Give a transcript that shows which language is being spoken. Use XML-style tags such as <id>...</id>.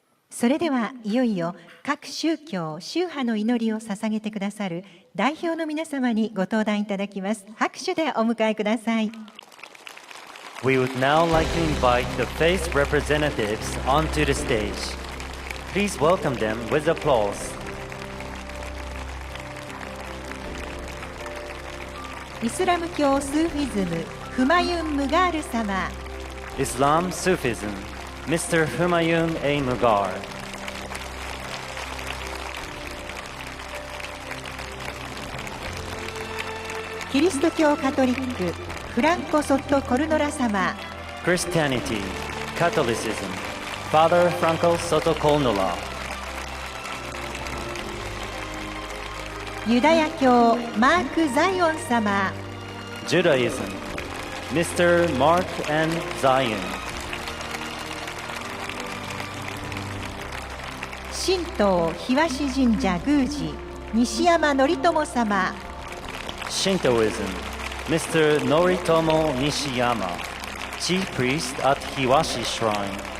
<ja>それではいよいよ各宗教・宗派の祈りを捧げてくださる代表の皆様にご登壇いただきます。拍手でお迎えください。</ja> <en>We would now like to invite the faith representatives onto the stage. Please welcome them with applause.</en> <ja>イスラム教スーフィズムフマユン・ムガール様、</ja> <en>Islam Sufism, Mr. Humayun A. Mugar.</en> <ja>キリスト教カトリックフランコ・ソット・コルノラ様、</ja> <en>Christianity, Catholicism, Father Franco Soto Colnola.</en> <ja>ユダヤ教マーク・ザイオン様、</ja> <en>Judaism, Mr. Mark N. Zion.</en> <ja>神道東神社宮司西山則友様、</ja> <en>Shintoism, Mr. Noritomo Nishiyama, Chief Priest at Hiwashi Shrine.</en>